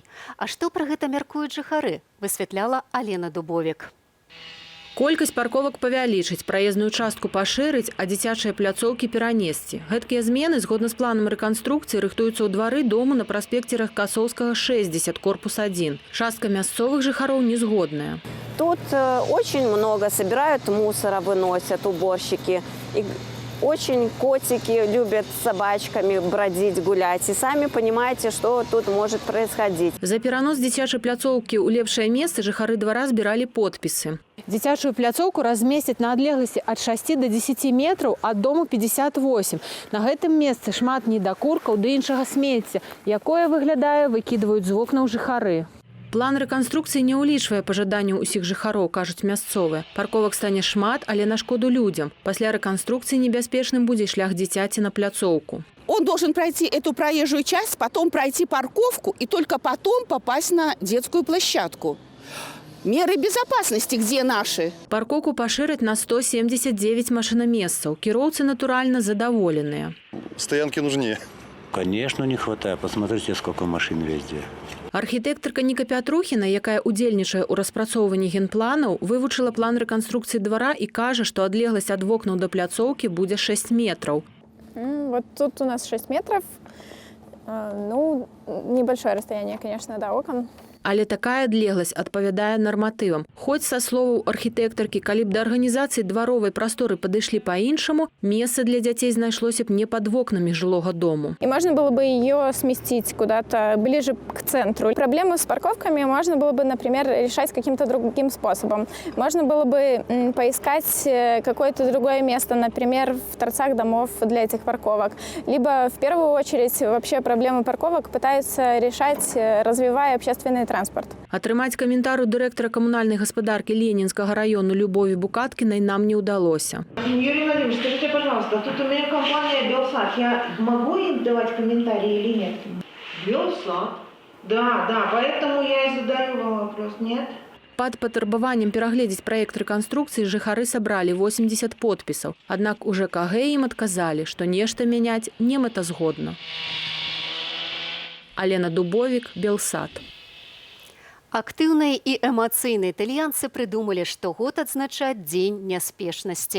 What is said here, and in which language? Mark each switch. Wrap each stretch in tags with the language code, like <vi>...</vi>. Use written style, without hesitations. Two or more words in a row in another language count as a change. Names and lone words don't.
<be>А што пра гэта мяркуюць жыхары, высвятляла Алена Дубовік. Колькасць парковак павялічыць, праезную частку пашырыць, а дзіцячыя пляцоўкі перанесці. Гэткія змены, згодна з планам рэканструкцыі, рыхтуюцца ў двары дому на праспекце Рахкасоўскага, 60, корпус 1. Частка мясцовых жыхароў не згодная.</be> <ru>Тут очень много собирают мусора, выносят уборщики. И очень котики любят с собачками бродить, гулять. И сами понимаете, что тут может происходить.</ru> <be>За перанос дзіцячай пляцоўкі ў лепшае месца жыхары двара збіралі подпісы. Дзіцячую пляцоўку размесцяць на адлегласці ад 6 до 10 метраў ад дому 58. На гэтым месцы шмат недакуркаў ды іншага смецця, якое, выглядае, выкідваюць з вокнаў жыхары. План рэканструкцыі не ўлічвае пажаданняў усіх жыхароў, кажуць мясцовыя. Парковак стане шмат, але на шкоду людзям. Пасля рэканструкцыі небяспечным будзе шлях дзіцяці на пляцоўку.</be> <ru>Он должен пройти эту проезжую часть, потом пройти парковку и только потом попасть на детскую площадку. Меры безопасности где наши?</ru> <be>Парковку пашыраць на 179 машинамесцаў. Кіроўцы, натуральна, задаволеныя.</be> <ru>Стоянки нужнее. Конечно, не хватает. Посмотрите, сколько машин везде.</ru> <be>Архітэктарка Ніка Пятрухіна, якая удзельнічае ў распрацоўванні генпланаў, вывучыла план рэканструкцыі двара і кажа, што адлегласць ад вокнаў да пляцоўкі будзе 6 метраў.</be> <ru>Вот тут у нас 6 метров. Ну, небольшое расстояние, конечно, до окон.</ru> <be>Але такая адлегласць адпавядае нарматывам. Хоць, са словаў архітэктаркі, калі б да арганізацыі дваровай прасторы падышлі па-іншаму, месца для дзяцей знайшлося б не пад вокнамі жылога дому.</be> <ru>И можно было бы ее сместить куда-то ближе к центру. Проблему с парковками можно было бы, например, решать каким-то другим способом. Можно было бы поискать какое-то другое место, например, в торцах домов для этих парковок. Либо, в первую очередь, вообще проблемы парковок пытаются решать, развивая общественный транспорт.</ru> <be>Атрымаць каментар у дырэктара камунальнай гаспадаркі Ленінскага району Любові Букаткінай нам не удалося.</be> <ru>Юрий Владимирович, скажите, пожалуйста, тут у меня компания «Белсат». Я могу им давать комментарии или нет? «Белсат»? Да, поэтому я и задаю вам вопрос, нет?</ru> <be>Пад патрабаваннем перагледзець праект рэканструкцыі жыхары сабралі 80 подпісаў. Аднак у ЖКГ ім адказалі, што нешта мяняць немэтазгодна. Алена Дубовік, Белсат. Актыўныя і эмацыйныя італьянцы прыдумалі штогод адзначаць дзень няспешнасці.</be>